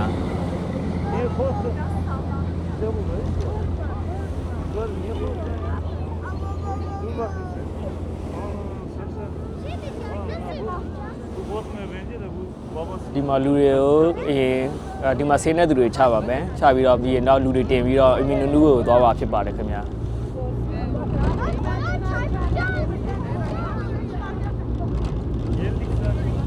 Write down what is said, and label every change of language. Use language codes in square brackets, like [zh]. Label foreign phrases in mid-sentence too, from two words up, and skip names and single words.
[tr] Niye korktun? Güzel bu böyle. Dur niye korktun? Dur bakayım sen. Bu korkmuyor bence de bu babası. [my] ဒီမှာလူတွေကိုအရင်ဒီမှာဆင်းတဲ့သူတွေချပါမယ်ချပြီးတော့ပြီးရင်တော့လူတွေတင်ပြီးတော့ Immunity ကိုသွားပါဖြစ်ပါတယ်ခင်ဗျာ [tr] Geldik zaten.